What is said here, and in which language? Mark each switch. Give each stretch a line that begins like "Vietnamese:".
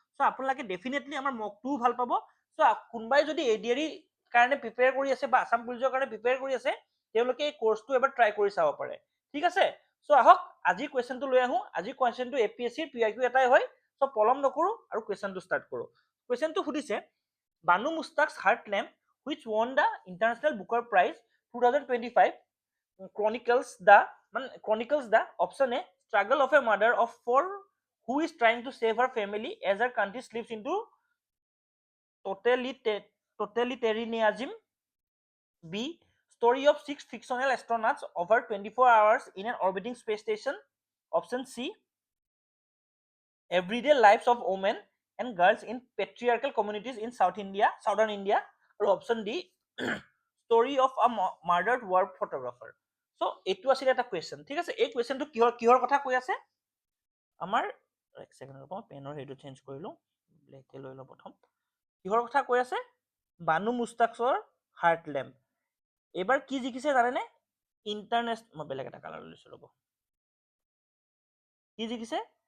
Assamese: So আপোনালোকে definitely আমাৰ মকটোও ভাল পাব। সো কোনোবাই যদি এডিআৰি কাৰণে প্ৰিপেয়াৰ কৰি আছে বা আসাম পুলিচৰ কাৰণে প্ৰিপেয়াৰ কৰি আছে, তেওঁলোকে এই কোৰ্সটো এবাৰ ট্ৰাই কৰি চাব পাৰে, ঠিক আছে? সো আহক আজি কুৱেশ্যনটো লৈ আহো। আজি কুৱেশ্যনটো এপিএসসি পিআইকিউ এটাই হয়, সো পলম নকৰো আৰু কুৱেশ্যনটো ষ্টাৰ্ট কৰো। কুৱেশ্যনটো সুধিছে,
English: Banu Mushtaq's Heart Lamp, which won the International Booker Prize 2025, chronicles the option A, struggle of a mother of 4 who is trying to save her family as her country slips into totalitarianism. B, story of 6 fictional astronauts over 24 hours in an orbiting space station. Option C, everyday lives of women and girls in patriarchal communities in southern India. Or option D, story of a murdered war photographer.
Assamese: So এইটো আছিল এটা question, ঠিক আছে? এই কুৱেশ্যনটো কিহৰ কথা কৈ আছে আমাৰ, এক সেকেন্ড ৰ'ব, পেনৰ হেৰিটো চেঞ্জ কৰিলো, ব্লেকে লৈ লওঁ প্ৰথম। কিহৰ কথা কৈ আছে? Banu মুস্তাকৰ heart lamp. এবাৰ কি জিকিছে জানেনে? ইন্টাৰনেশ্যনেল, মই বেলেগ এটা কালাৰ লৈছো ৰ'ব, কি জিকিছে?